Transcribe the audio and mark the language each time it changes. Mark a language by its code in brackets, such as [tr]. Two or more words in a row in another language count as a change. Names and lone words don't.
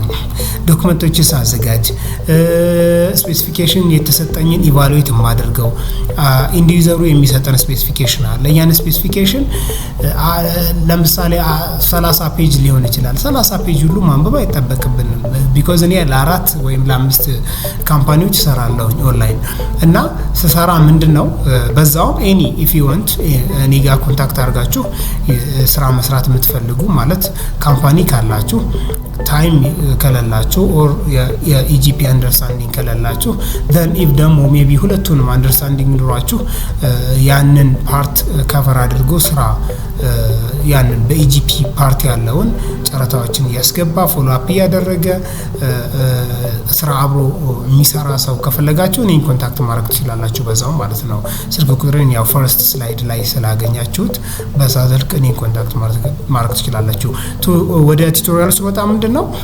[am] ዶክመንቶችን ሳዘጋጅ ስፔሲፊኬሽን የተሰጠኝን ኢቫሉዌት የማደርገው [en] end user [am] የሚሰጠን ስፔሲፊኬሽን አለ። ያን ስፔሲፊኬሽን ለምሳሌ 30 ፔጅ ሊሆን ይችላል። 30 ፔጅ ሁሉ ማንበብ አይጠበቅብንም because እኔ ለ4 ወይም ለ5 ካምፓኒዎች ሰራለሁ ኦንላይን እና ስሰራ ምንድነው በዛው ኤኒ [en] if you want [am] እኔ ጋር ኮንታክት አድርጋችሁ ስራ መስራት የምትፈልጉ ማለት ካምፓኒ ካላችሁ ታይም ከለላችሁ ኦር የኢጂፒ አንደርስታንዲንግ ከለላችሁ [en] then if [am] ደግሞ ሜቢ ሁለቱንም አንደርስታንዲንግ ኑሯችሁ ያንን ፓርት ከቨር አድርጎ ስራ ያንን በኢጂፒ ፓርት ያለውን ጨረታዎችን እያስገባ [en] follow up [am] እያደረገ ስራ አብሮ የሚሰራ ሰው ከፈለጋችሁ እኔን ኮንታክት ማድረግ ትችላላችሁ በዛው ማለት ነው። ስልክ ቁጥሬን ያው [en] first slide [am] ላይ ስላገኛችሁት በዛ ስልክ እኔን ኮንታክት ማድረግ ትችላላችሁ። ወደ ቱቶሪያል ስመጣ ምንድነው